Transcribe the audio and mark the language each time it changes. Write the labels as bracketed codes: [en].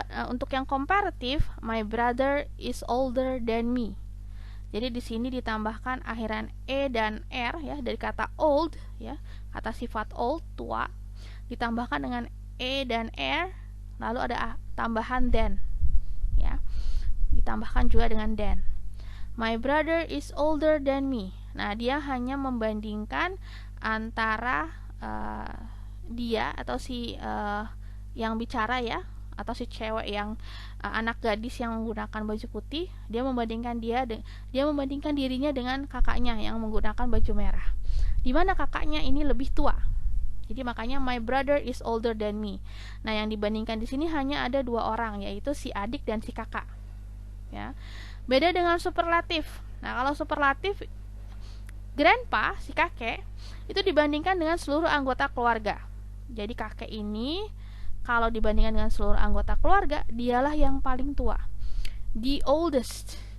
[id] Untuk yang komparatif, [en] my brother is older than me. [id] Jadi di sini ditambahkan akhiran e dan r ya, dari kata old ya, kata sifat old, tua, ditambahkan dengan e dan r, lalu ada tambahan than ya, ditambahkan juga dengan than. [en] My brother is older than me. [id] Nah, dia hanya membandingkan antara dia atau si yang bicara ya, atau si cewek yang anak gadis yang menggunakan baju putih, dia membandingkan dirinya dengan kakaknya yang menggunakan baju merah. Di mana kakaknya ini lebih tua. Jadi makanya [en] my brother is older than me. [id] Nah, yang dibandingkan di sini hanya ada dua orang, yaitu si adik dan si kakak. Ya. Beda dengan superlatif. Nah, kalau superlatif, grandpa, si kakek, itu dibandingkan dengan seluruh anggota keluarga. Jadi kakek ini kalau dibandingkan dengan seluruh anggota keluarga, dialah yang paling tua, [en] the oldest.